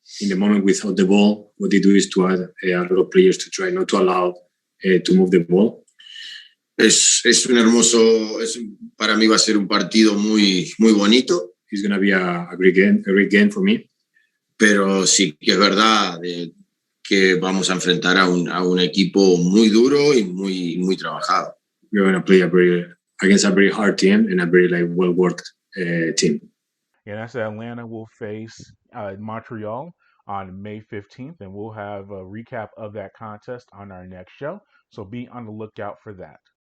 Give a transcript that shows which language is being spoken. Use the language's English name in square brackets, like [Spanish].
[English] In the moment without the ball, what they do is to add a lot of players to try not to allow to move the ball. [Spanish] Es un hermoso, para mí va a ser un partido muy, muy bonito. [English] It's going to be a great game for me. [Spanish] Pero sí que es verdad que vamos a enfrentar a un equipo muy duro y muy trabajado. [English] We're going to play against a very hard team and a very well-worked team. And that's Atlanta will face Montreal on May 15th, and we'll have a recap of that contest on our next show. So be on the lookout for that.